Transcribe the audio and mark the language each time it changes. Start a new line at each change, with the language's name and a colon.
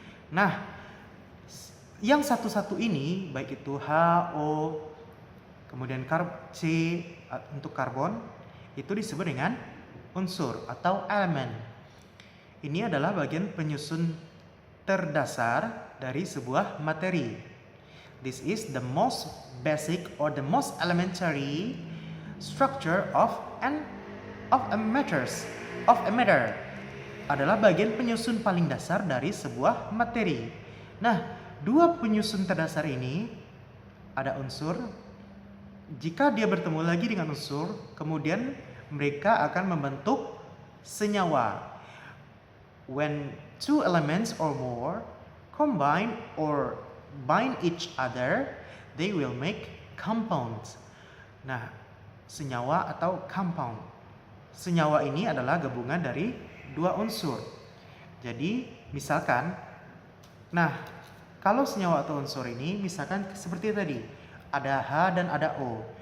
Indonesian: Nah, yang satu-satu ini, baik itu H, O, kemudian C untuk karbon, itu disebut dengan unsur atau elemen. Ini adalah bagian penyusun terdasar dari sebuah materi.
English: This is the most basic or the most elementary structure of a matter.
Indonesian: Adalah bagian penyusun paling dasar dari sebuah materi. Nah, dua penyusun terdasar ini ada unsur. Jika dia bertemu lagi dengan unsur, kemudian mereka akan membentuk senyawa.
English: When two elements or more combine or bind each other, they will make compounds.
Indonesian: Nah, senyawa atau compound. Senyawa ini adalah gabungan dari dua unsur. Jadi, misalkan, nah, kalau senyawa atau unsur ini, misalkan seperti tadi, ada H dan ada O.